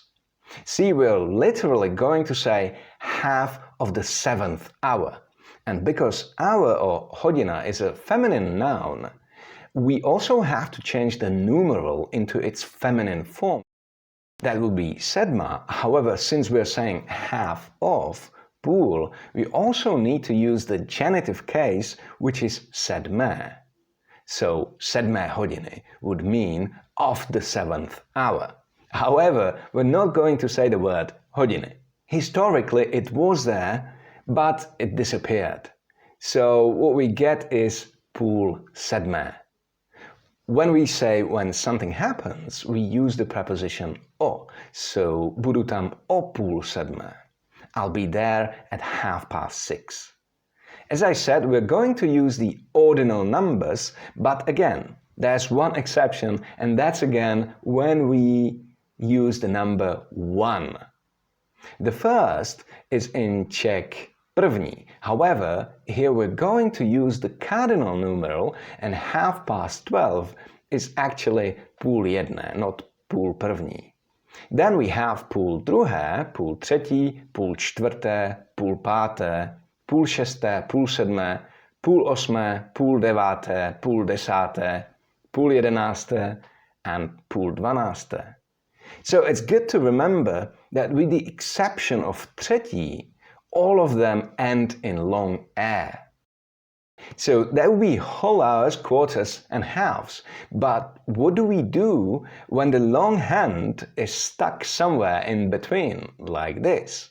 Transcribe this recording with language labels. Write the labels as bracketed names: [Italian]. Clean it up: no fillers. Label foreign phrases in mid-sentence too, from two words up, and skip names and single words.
[English] See, we're literally going to say half of the 7th hour. And because hour or hodina is a feminine noun, we also have to change the numeral into its feminine form. That would be sedma. However, since we're saying half of, půl, we also need to use the genitive case, which is sedmé. So, [Czech] sedmé hodiny [English] would mean of the 7th hour. However, we're not going to say the word hodiny. Historically, it was there, but it disappeared. So what we get is [Czech] půl sedmé. [English] When we say when something happens, we use the preposition o. [Czech] So budu tam o půl sedmé. [English] I'll be there at 6:30. As I said, we're going to use the ordinal numbers, but again, there's one exception, and that's again when we use the number 1. The first is in Czech první. However, here we're going to use the cardinal numeral, and 12:30 is actually [Czech] půl jedné, [English] not [Czech] půl první. [English] Then we have [Czech] půl druhé, půl třetí, půl čtvrté, půl páté, půl šesté, půl sedmé, půl osmé, půl deváté, půl desáté, půl jedenácté, and půl dvanácté. [English] So it's good to remember that with the exception of třetí, all of them end in long air. So there will be whole hours, quarters and halves. But what do we do when the long hand is stuck somewhere in between, like this?